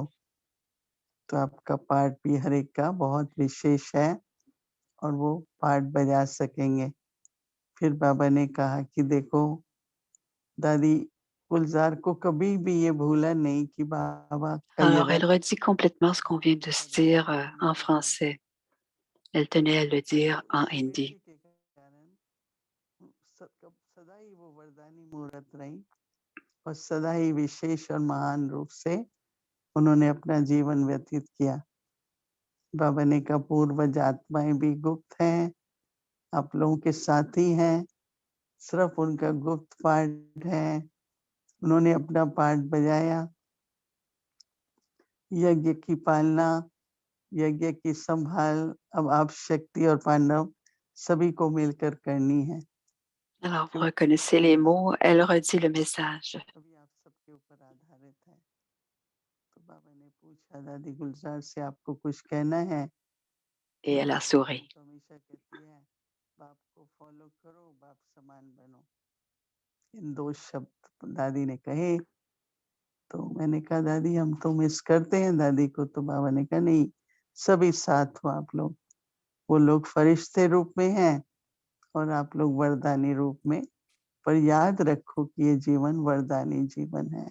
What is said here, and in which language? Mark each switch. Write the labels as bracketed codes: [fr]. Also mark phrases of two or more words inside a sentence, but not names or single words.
[hi] तो आपका पार्ट भी हर एक का बहुत विशेष है और वो पार्ट बजा सकेंगे। फिर बाबा ने कहा कि देखो दादी गुलजार को कभी भी ये भूला नहीं कि बाबा का ये [fr] Alors, elle redit complètement ce qu'on vient de se dire en français. Elle tenait à le dire en hindi. [hi] सदा ही वो वरदानी मूर्त रही और सदा ही विशेष और महान रूप से उन्होंने अपना जीवन व्यतीत किया। बाबा ने कहा पूर्वज आत्माएं भी गुप्त हैं, आप लोगों के साथी हैं, सिर्फ उनका गुप्त पार्ट है, उन्होंने अपना पार्ट बजाया। यज्ञ की पालना, यज्ञ की संभाल अब आप शक्ति और पांडव सभी को मिलकर करनी है। [fr] Alors, vous reconnaissez les mots, elle redit le message. [hi] अभी आप सबके ऊपर आधारित है। तो बाबा ने पूछा दादी गुलजार से आपको कुछ कहना है? [fr] Et elle a souri. [hi] तो हमेशा कहती है बाप को फॉलो करो, बाप समान बनो। इन 2 शब्द दादी ने कहे तो मैंने कहा दादी हम तो मिस करते हैं दादी को। तो बाबा ने कहा नहीं, सभी साथ हो आप लोग। वो लोग फरिश्ते रूप में हैं और आप लोग वरदानी रूप में, पर याद रखो कि ये जीवन वरदानी जीवन है।